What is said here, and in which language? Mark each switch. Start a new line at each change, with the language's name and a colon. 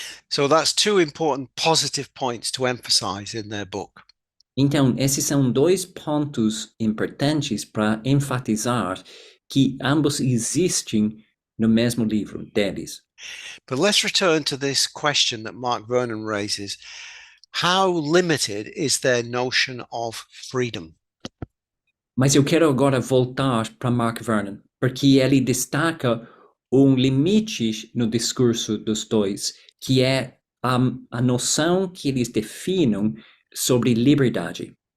English: So that's two important positive points to emphasize in their book.
Portuguese: Então, esses são dois pontos importantes para enfatizar que ambos existem no mesmo livro deles.
English: But let's return to this question that Mark Vernon raises. How limited is their notion of freedom?
Portuguese: Mas eu quero agora voltar para Mark Vernon, porque ele destaca um limite no discurso dos dois, que é a noção que eles definem sobre liberdade.